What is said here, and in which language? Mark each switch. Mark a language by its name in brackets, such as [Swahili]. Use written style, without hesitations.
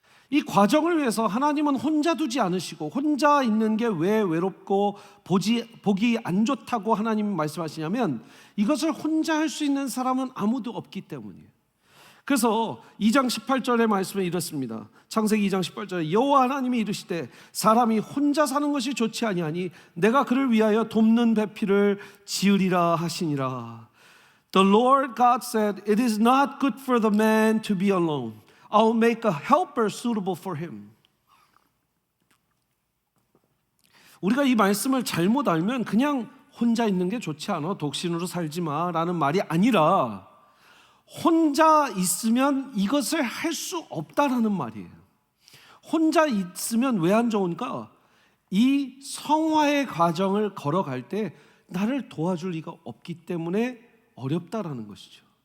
[Korean] 이 과정을 위해서 하나님은 혼자 두지 않으시고, 혼자 있는 게 왜 외롭고 보기 안 좋다고 하나님이 말씀하시냐면 이것을 혼자 할 수 있는 사람은 아무도 없기 때문이에요. 그래서 2장 18절의 말씀에 이렇습니다. 창세기 2장 18절에 여호와 하나님이 이르시되 사람이 혼자 사는 것이 좋지 아니하니 내가 그를 위하여 돕는 배필을 지으리라 하시니라. [English] The Lord God said, it is not good for the man to be alone. I'll make a helper suitable for him. [Korean] 우리가 이 말씀을 잘못 알면 그냥 혼자 있는 게 좋지 않아, 독신으로 살지 마라는 말이 아니라 혼자 있으면 이것을 할 수 없다라는 말이에요. 혼자 있으면 왜 안 좋은가? 이 성화의 과정을 걸어갈 때 나를 도와줄 리가 없기 때문에 어렵다라는 것이죠.